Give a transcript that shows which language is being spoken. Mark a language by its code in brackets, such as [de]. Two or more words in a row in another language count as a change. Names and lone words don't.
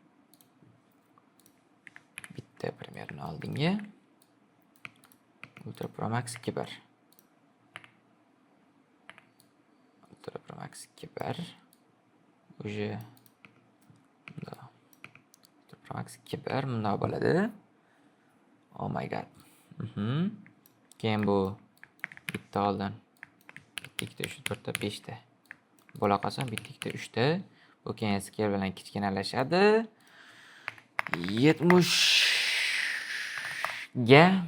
[uz] Bitta primerni oldinga. Ultra Pro Max Kibir. Ultra Pro Max Kibir. Уже Ultra Pro Max Kibir bunday bo'ladi. [en] Oh my god. [uz] Keyin bu bitta oldin. Bitta, ikkita, 3 ta, 4 ta, 5 ta. Bo'la qolsa bitta, ikkita, 3 ta. Bu keyin scale bilan kichkinalashadi. 70 ga.